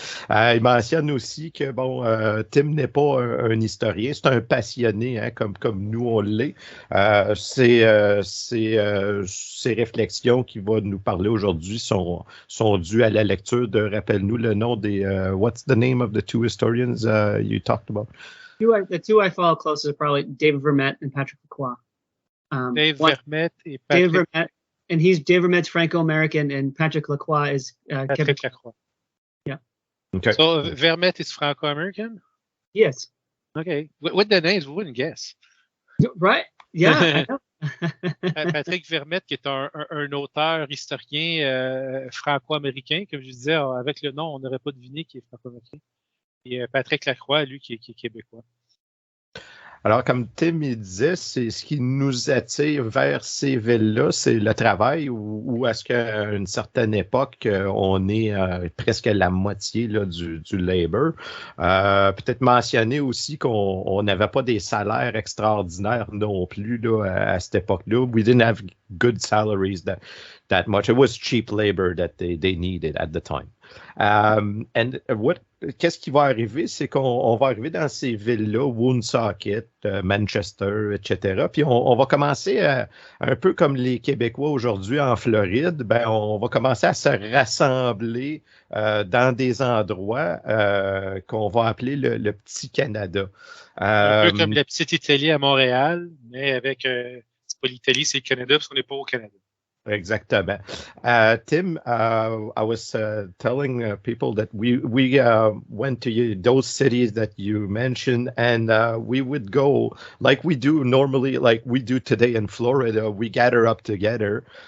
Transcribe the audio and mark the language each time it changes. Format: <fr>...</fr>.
<fr>Il mentionne aussi que Tim n'est pas un historien, c'est un passionné, hein, comme nous on l'est. Ces réflexions qu'il va nous parler aujourd'hui sont dues à la lecture de, rappelle-nous le nom des</fr> <en>what's the name of the two historians you talked about? The two I follow closest are probably David Vermette and Patrick Lacroix.</en> <fr>David Vermette et Patrick.</fr> <en>David Vermette, and David Vermette's Franco-American, and Patrick Lacroix is Patrick Lacroix. Yeah. Okay. So Vermette is Franco-American? Yes. Okay. With the names, we wouldn't guess. Right? Yeah.</en> <fr>Patrick Vermette, qui est un auteur historien franco-américain, comme je disais, avec le nom, on n'aurait pas deviné qu'il est franco-américain. Et Patrick Lacroix, lui, qui est québécois. Alors, comme Tim il disait, c'est ce qui nous attire vers ces villes-là, c'est le travail, ou est-ce qu'à une certaine époque, on est presque la moitié là, du labor. Peut-être mentionner aussi qu'on n'avait pas des salaires extraordinaires non plus là, à cette époque-là.</fr> <en>We didn't have good salaries that much. It was cheap labor that they needed at the time.</en> <fr>Qu'est-ce qui va arriver? C'est qu'on va arriver dans ces villes-là, Woonsocket, Manchester, etc. Puis on va commencer un peu comme les Québécois aujourd'hui en Floride, ben on va commencer à se rassembler dans des endroits qu'on va appeler le Petit Canada. Un peu comme la petite Italie à Montréal, mais avec c'est pas l'Italie, c'est le Canada parce qu'on n'est pas au Canada. Exactement.</fr> <en>Tim, I was telling people that we went to those cities that you mentioned, and we would go like we do normally, like we do today in Florida. We gather up together.</en>